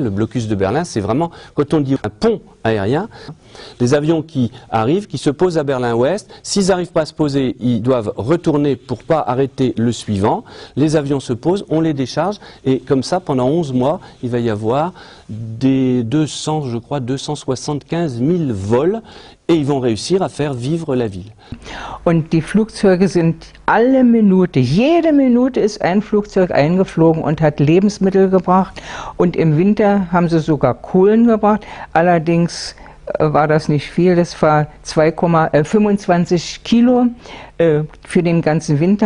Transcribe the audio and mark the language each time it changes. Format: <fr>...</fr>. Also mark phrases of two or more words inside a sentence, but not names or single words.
<fr>Le blocus de Berlin, c'est vraiment, quand on dit un pont aérien, les avions qui arrivent, qui se posent à Berlin-Ouest, s'ils n'arrivent pas à se poser, ils doivent retourner pour ne pas arrêter le suivant. Les avions se posent, on les décharge, et comme ça, pendant 11 mois, il va y avoir des 275 000 vols, et ils vont réussir à faire vivre la ville.</fr> <de>Und die Flugzeuge sind alle Minute, jede Minute ist ein Flugzeug eingeflogen und hat Lebensmittel gebracht. Und im Winter haben sie sogar Kohlen gebracht. Allerdings war das nicht viel, das war 2,25 Kilo für den ganzen Winter.</de>